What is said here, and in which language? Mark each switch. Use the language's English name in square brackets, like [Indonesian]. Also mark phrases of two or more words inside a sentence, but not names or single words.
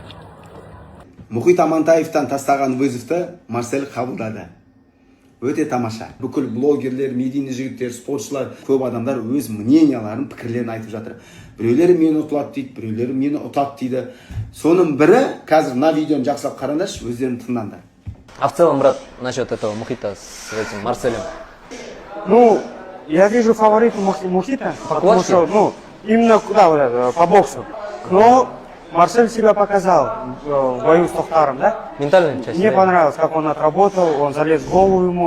[Kazakh] Мұхит Амантаевтан тастаған вызовты Марсель қабылдады. Өте тамаша. Бүкіл блогерлер, медийный жігіттер, спортшылар, көп адамдар өз мненияларын, пікірлерін айтып жатыр. Біреулері мені ұтылады дейді, біреулері мені ұтады дейді. Соның бірі, қазір мына видеоны жақсылап қараңдаршы, өздерін тыңдаңдар. [Russian] А в целом, брат, насчет этого Мухита с этим Марселем? Ну, я вижу фаворит Мухита, потому что, именно куда, по боксу. Но Марсель себя показал в бою с Тохтаром, да? Ментальная часть. Мне понравилось, как он отработал, он залез в голову ему.